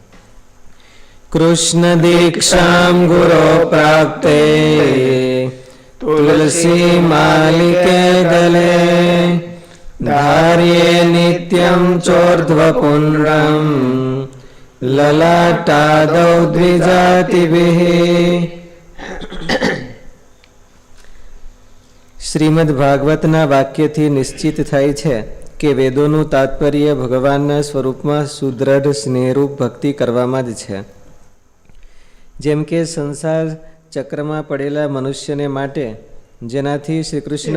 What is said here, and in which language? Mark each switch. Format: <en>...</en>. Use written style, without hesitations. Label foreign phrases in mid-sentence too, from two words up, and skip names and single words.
<sa>कृष्ण दीक्षां गुरो प्राप्ते तुलसी मालिके दले धार्ये नित्यं चोर्ध्वपुण्ड्रम् ललाटादौ द्विजातिभिः।</sa> <gu>શ્રીમદ ભાગવતના વાક્યથી નિશ્ચિત થાય છે કે વેદોનું તાત્પર્ય ભગવાનના સ્વરૂપમાં સુદ્રઢ સ્નેહરૂપ ભક્તિ કરવામાં જ છે. જેમ કે સંસાર ચક્રમાં પડેલા મનુષ્યને માટે જેનાથી શ્રી કૃષ્ણ</gu>